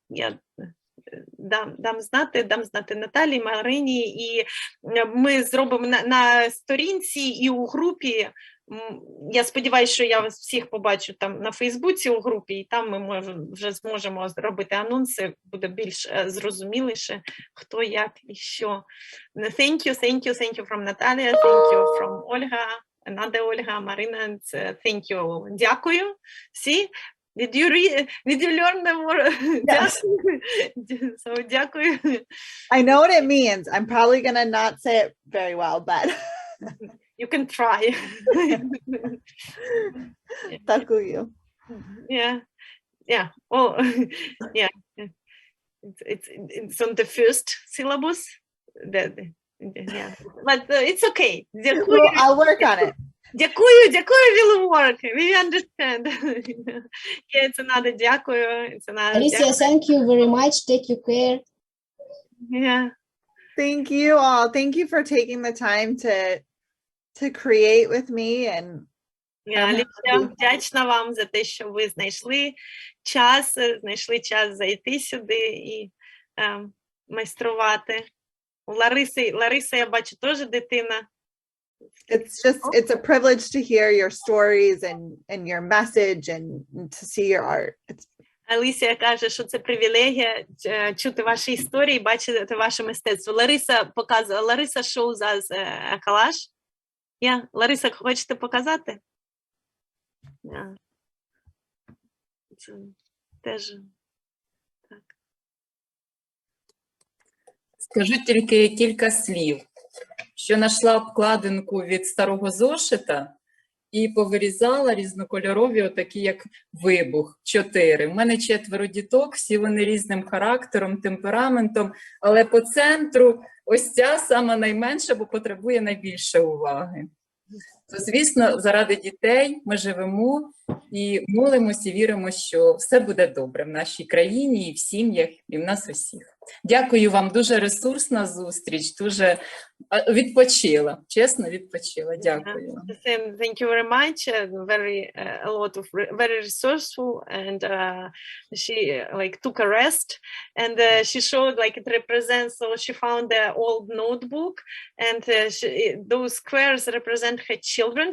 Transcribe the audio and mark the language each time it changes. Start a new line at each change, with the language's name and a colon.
Ukrainian: Я дам знати Наталії, Марині, і ми зробимо на сторінці і у групі. Я сподіваюся, що я вас всіх побачу там на Фейсбуці у групі, і там ми вже зможемо зробити анонси, буде більш зрозуміліше, хто, як і що.
English: Thank you from Natalia, thank you from Olga, another Olga, Marina, thank you.
Ukrainian: Дякую.
English: See? Did you learn the more? Yes. So,
Ukrainian: дякую.
English: I know what it means. I'm probably gonna not say it very well, but You can try.
Ukrainian: Дякую.
English: Yeah. Well, yeah. It's on the first syllabus. Yeah. But it's okay. Well, I'll work on it.
Ukrainian: Дякую,
English: will work. We understand. Yeah, it's another
Ukrainian: дякую.
English: Alicia, thank you very much. Take your care. Yeah. Thank you all. Thank you for taking the time to create with me and
Ukrainian: Аліcia, вдячна вам за те, що ви знайшли час зайти сюди і майструвати. У Лариси, я бачу, теж дитина
English: It's a privilege to hear your stories and your message and to see your art.
Ukrainian: Алісія каже, що це привілегія чути ваші історії, бачити ваше мистецтво. Лариса показує.
English: Лариса shows us a collage. Yeah.
Ukrainian: Лариса, хочете показати? Yeah. Це теж так. Скажу тільки кілька слів, що знайшла обкладинку від старого зошита і повирізала різнокольорові, отакі як вибух, 4. У мене 4 діток, всі вони різним характером, темпераментом, але по центру ось ця сама найменша, бо потребує найбільше уваги. То, звісно, заради дітей ми живемо і молимося, і віримо, що все буде добре в нашій країні, і в сім'ях, і в нас усіх. Дякую вам, дуже ресурсна зустріч, дуже відпочила, чесно відпочила. Дякую.
English: Thank you very much. A lot of very resourceful, and she like took a rest, and she showed like it represents. So she found the old notebook, and those squares represent her children.